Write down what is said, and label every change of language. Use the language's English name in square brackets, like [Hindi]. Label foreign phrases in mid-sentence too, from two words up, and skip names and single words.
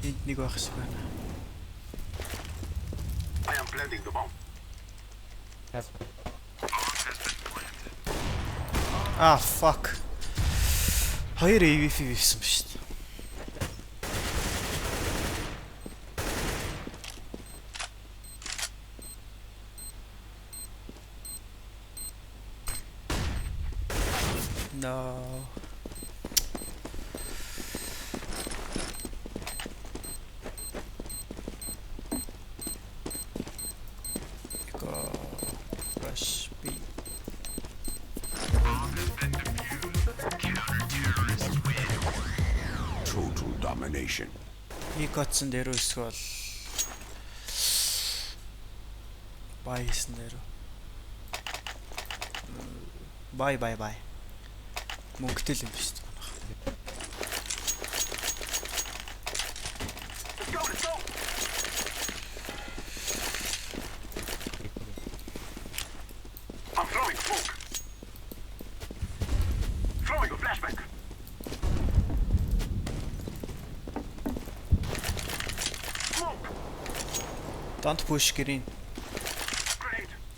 [Mongolian] Нэг байх шиг байна. [English] I am planting the bomb. Has Ah fuck. [Mongolian] Хоёр AVP хийсэн ба шүү дээ. [English] No. Go rush B. Total domination. [Mongolian] Нэг котсон дээр эсвэл бай хийсэн дээр. Бай. Мөнгөтэй л юм биш үү? [English] Let's go. I'm throwing smoke. Throwing a flashback. Smoke. Don't push green. Grenade.